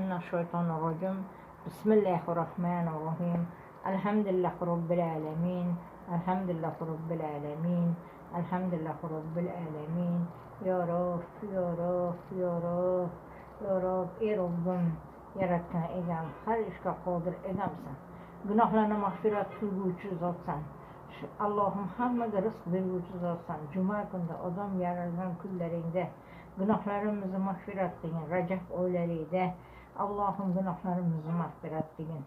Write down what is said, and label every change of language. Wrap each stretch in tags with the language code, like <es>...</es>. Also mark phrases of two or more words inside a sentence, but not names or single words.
<ar>الشيطان الرجيم. بسم الله الرحمن الرحيم. الحمد لله رب العالمين. الحمد لله رب العالمين. الحمد لله رب العالمين. يا رب، يا رب، يا رب، يا رب,</ar> <uz>ey Rabbim, yaratgan egam, har ishga qodir egamsan. Gunohlarni mag'firat qilguvchi zotsan. Allohim hammaga rizq beruvchi zotsan. Juma kunida odam yaralgan kunlaringda gunohlarimizni mag'firat qilgin. Rajab oylarida Allohim gunohlarimizni mag'firat qilgin.</uz>